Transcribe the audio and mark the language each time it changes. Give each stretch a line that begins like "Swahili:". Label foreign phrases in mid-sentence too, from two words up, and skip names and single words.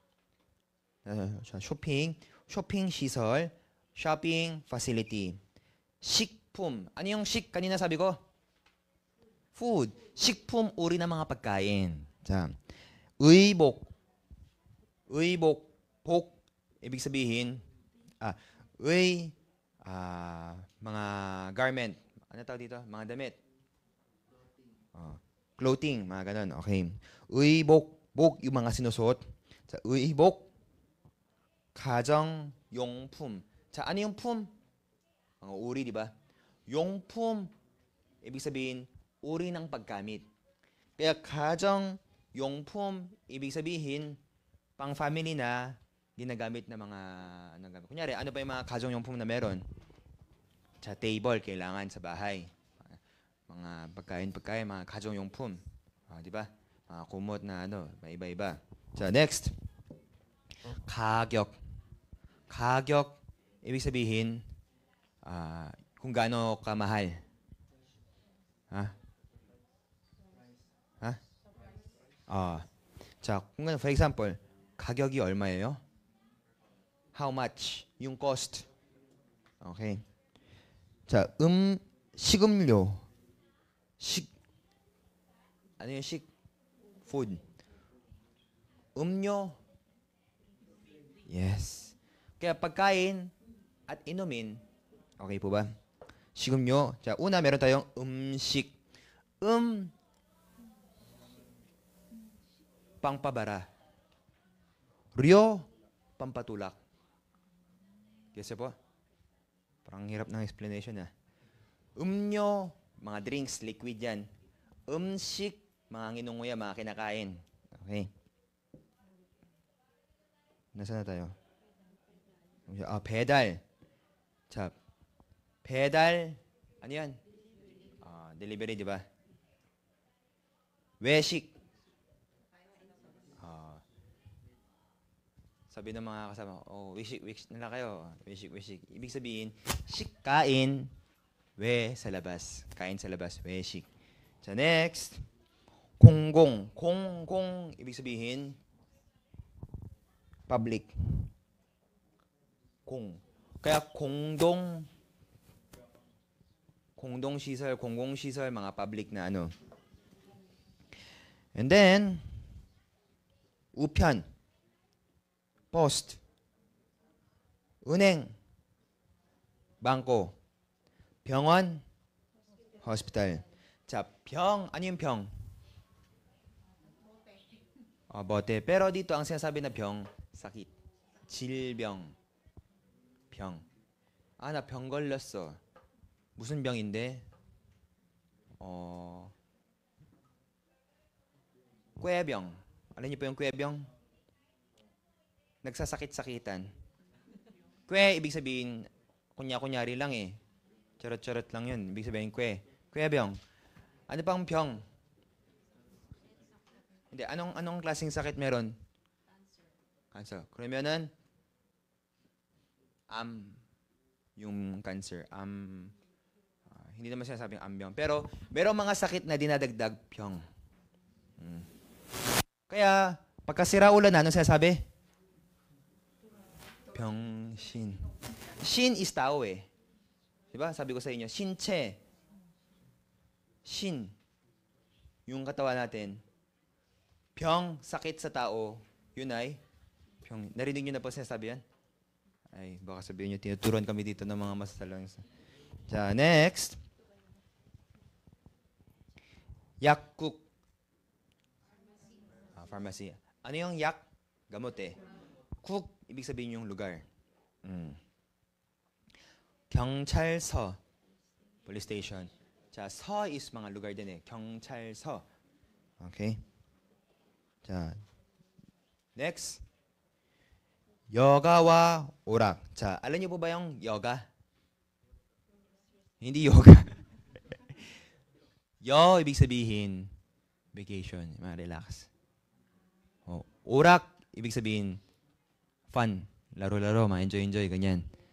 Korean: 쇼핑 시설,
English: shopping facility.
Korean: 식품.
Filipino: ano yung kanina sabi ko? food. 식품, uri ng mga pagkain.
Korean: 자, 의복. 의복, 복.
Filipino: Ibig sabihin, mga garment. Ano tawag dito? Mga damit. Clothing, mga ganun. Okay.
Korean: 의복, 복,
Filipino: yung mga sinusuot.
Korean: 자, 의복, 가정용품. 자,
Filipino: ano yung pum? Mga uri, di ba? 용품, ibig sabihin, uri ng paggamit. Kaya 가정용품, ibig sabihin, pang family na ginagamit na mga, kunyari, ano ba yung mga 가정용품 na meron? 자, table, kailangan sa bahay. Mga pagkain, mga 가정용품. Di ba? Mga kumot na may iba-iba. 자, next.
Korean: 가격. 가격,
Filipino: ibig sabihin, kung gaano kamahal. 자, kung for example,
Korean: 가격이 얼마예요?
English: How much?
Filipino: yung cost. Okay.
Korean: 자, 식음료.
Filipino: ano yung food.
Korean: 음료. Yes.
Filipino: Kaya pagkain at inumin, okay po ba?
Korean: 식음료. 자,
Filipino: una meron tayong 음식. pangpabara.
Korean: 료,
Filipino: pampatulak. Yes po? Parang hirap ng explanation 음료, mga drinks, liquid yan. 음식, mga nginunguya, mga kinakain. Okay. Nasaan na tayo?
Korean: 배달. 자, 배달.
Filipino: ano yan? delivery, di ba? 외식. sabi ng mga kasama, 외식 nila kayo.
Korean: 외식.
Filipino: ibig sabihin, kain, sa labas. Kain sa labas,
Korean: 외식. 자, next. 공공,
Filipino: ibig sabihin, public.
Korean: kaya 공동시설, 공공시설,
Filipino: mga public na
English: And then,
Korean: 우편, post, 은행, bangko, 병원, hospital. 자,
Filipino: ano yung 병? bote. Pero dito, ang sinasabi na 병, sakit. 질병.
Korean: 병. 나 병 걸렸어. 무슨 병인데? 꾀병.
Filipino: Alam niyo po yung 꾀병? Nagsasakit-sakitan. ibig sabihin, kunyari lang Charot-charot lang yun. Ibig sabihin, 꾀병. Ano pang 병? Hindi, anong klaseng sakit meron? Cancer. 그러면은 yung cancer. Hindi naman sinasabing ambyong. Pero merong mga sakit na dinadagdag 병. Kaya pagkasiraulan anong sinasabi? 병신. 신 is tao Diba? Sabi ko sa inyo,
Korean: 신체. 신.
Filipino: Yung katawan natin. 병, sakit sa tao, yun ay 병. Narinig nyo na po sinasabi yan? Ay, baka sabihin nyo, tinuturuan kami dito ng mga masasalong.
Korean: 자, next. 약국.
Filipino: Pharmacy. Ano yung 약? Gamot 국, ibig sabihin yung lugar.
Korean: 경찰서.
English: Police station.
Filipino: 자, 서 is mga lugar din 경찰서. Okay. 자, next.
Korean: 여가와 오락. 자,
Filipino: alam niyo po ba yung yoga? Hindi yoga. ibig sabihin, vacation, relax. 오락, ibig sabihin, fun, laro-laro, enjoy, ganyan.